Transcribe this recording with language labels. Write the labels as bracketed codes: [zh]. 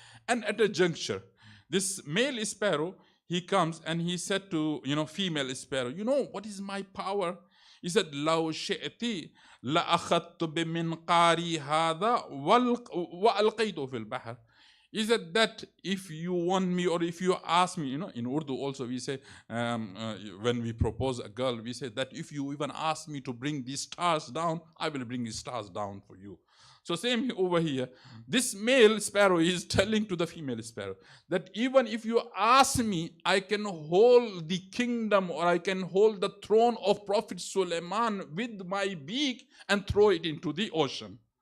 [en] And at a juncture, this male sparrow, he comes and he said to, female sparrow, what is my power? [ar] He said, لو شئت لأخذت بمنقاري هذا وألقيته في البحر. [en] He said that if you want me, or if you ask me, in Urdu also we say, when we propose a girl, we say that if you even ask me to bring these stars down, I will bring these stars down for you. So same over here, this male sparrow is telling to the female sparrow that even if you ask me, I can hold the kingdom, or I can hold the throne of Prophet Sulaiman with my beak and throw it into the ocean.